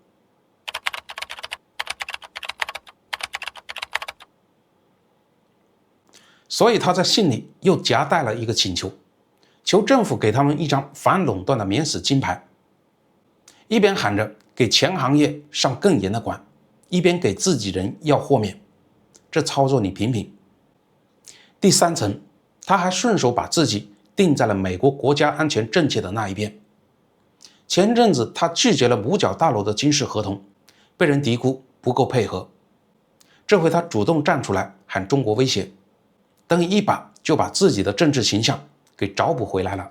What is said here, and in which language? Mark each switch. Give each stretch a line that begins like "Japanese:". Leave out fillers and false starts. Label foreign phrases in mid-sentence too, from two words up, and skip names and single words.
Chinese: 所以他在信裡又夾带了一個请求，求政府給他們一張反壟斷的免死金牌，一邊喊着給前行業上更嚴的管，一邊給自己人要豁免。這操作你品品。第3層，他還順手把自己定在了美國国家安全政策的那一邊。前陣子他拒絕了五角大樓的軍事合同，被人嘀咕不夠配合。這回他主動站出來喊中國威脅，等於一把就把自己的政治形象給找補回來了。